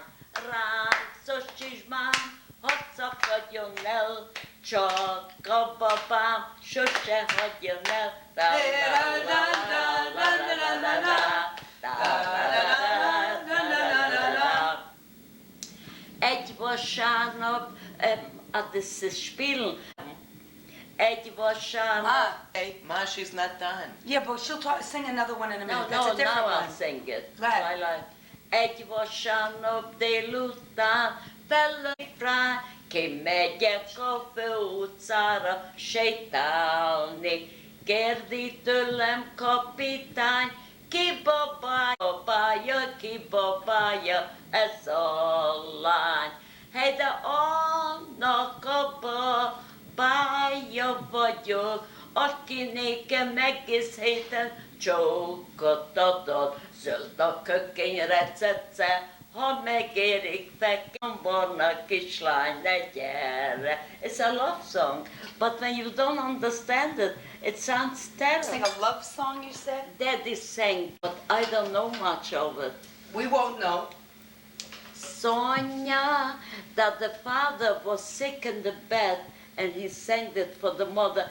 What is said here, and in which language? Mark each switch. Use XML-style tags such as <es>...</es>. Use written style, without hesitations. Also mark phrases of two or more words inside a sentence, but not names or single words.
<hu>Ráncos csizmám, hadd szakadjon el, csak a babám sose hagyjon el. Egy vasárnap,</hu> <de>das ist Spielen.</de> <hu>Egy vasárnap.</hu> <en>Hey, Ma, she's not done. Yeah, but she'll sing another one in a minute. That's No, a different now one. I'll sing it. Right. Twilight.</en> <hu>Egy vasárnap délután felőfrá, kimegyek a főutcára sétálni. Kérdi tőlem kapitány, ki babája ez a lány. Hey, de annak a babája vagyok, aki nékem egész héten csókot adott. Zöld a kökény recece, ha megérik fekem, barna kislány, ne gyere.</hu> <en>It's a love song, but when you don't understand it, it sounds terrible. Sing a love song, you said? Daddy sang, but I don't know much of it. We won't know. Sonia, that the father was sick in the bed, and he sang it for the mother.</en>